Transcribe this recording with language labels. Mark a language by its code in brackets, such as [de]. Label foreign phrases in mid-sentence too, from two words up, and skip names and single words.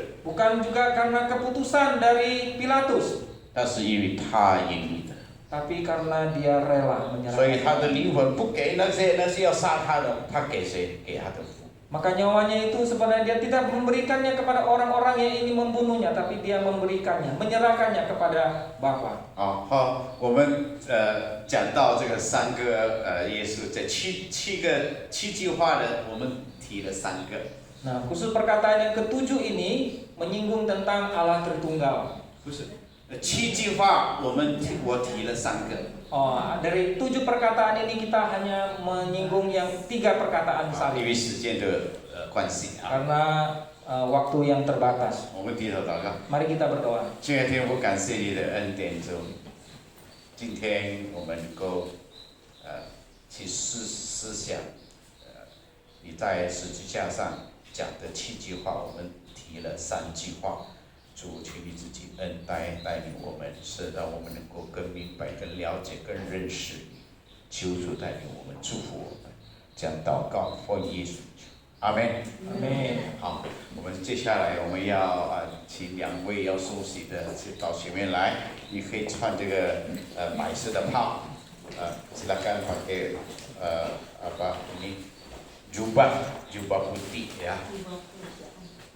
[id] Bukan juga karena keputusan dari Pilatus. [zh] 但是因为他愿意的， [id] Tapi karena dia rela [zh] 所以 [id] menyerahkan. [zh] 他的灵魂不给那些要杀他的，他给谁？给他的父。 [id] Maka nyawanya itu sebenarnya dia tidak memberikannya kepada orang-orang yang ingin membunuhnya, tapi dia memberikannya, menyerahkannya kepada Bapa. [zh] 好，我们讲到这个三个耶稣，这七句话呢，我们提了三个。 [id] Nah, khusus perkataan yang ketujuh ini menyinggung tentang Allah Tritunggal. [zh] 不是，七句话我提了三个。 [id] Dari 7 perkataan ini kita hanya menyinggung yang 3 perkataan [zh] 因 [id] salib [zh] 为时间的关系啊， [id] karena waktu yang terbatas. [zh] 我们低头祷告。 [id] Mari kita berdoa. [zh] 亲爱的天父，感谢你的恩典中，今天我们能够去思想，你在十字架上讲的7句话，我们提了3句话。主，请你自己恩待带领我们，使让我们能够更明白、更了解、更认识你。求主带领我们，祝福我们。这样祷告，奉耶稣求，阿门。 [id] Amin. [zh] 好，我们接下来我们要请2位要休息的到前面来，你可以穿这个白色的袍 ， [id] silakan pakai apa ini jubah putih ya.